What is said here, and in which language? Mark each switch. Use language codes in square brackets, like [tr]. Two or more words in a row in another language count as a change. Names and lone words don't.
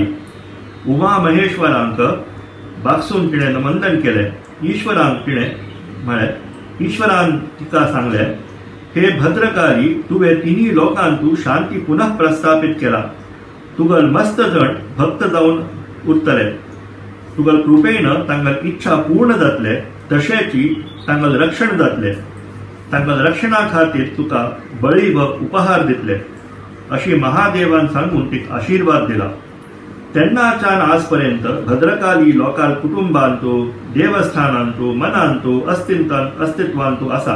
[kok] उमा महेश्वरांक बागसून तिने नमंदन केले. ईश्वरान तिका सांगले, हे भद्रकाली, तुवे तिन्ही लोकांतू शांती पुनः प्रस्थापित केला. तुगल मस्त जण भक्त जाऊन उरतले. तुगल कृपेनं तांगल इच्छा पूर्ण जातले, तशेची तांगल रक्षण जातले. तांगल रक्षणा खातीर तुका बळी व उपहार दितले. अशी महादेवान सांगून तिक आशीर्वाद दिला. तेन्नाच्यान आजपर्यंत भद्रकाली लोकाल कुटुंबांतू, देवस्थानांतू, मनांतू, अस्तित्वांतू आसा.